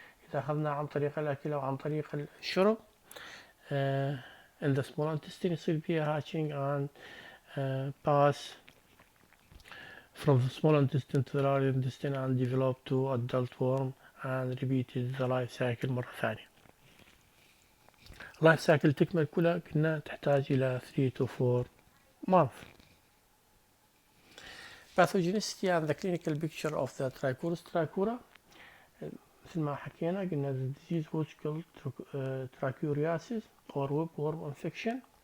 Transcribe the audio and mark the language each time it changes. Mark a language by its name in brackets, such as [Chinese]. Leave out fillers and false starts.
[Arabic] إذا أخذنا عن طريق الأكل أو عن طريق الشرب [English] in the small intestine [Arabic] يصير فيها [English] hatching and pass from the small intestine to the large intestine and develop to adult worm and repeated the life cycle [Arabic] مرة ثانية. life cycle تكمل كلها كنا تحتاج إلى [English] 3 to 4 months. Pathogenicity and the clinical picture of the Trichurus trichura [Arabic] مثل ما حكينا قلنا [English] the disease was called trichuriasis or webworm infection.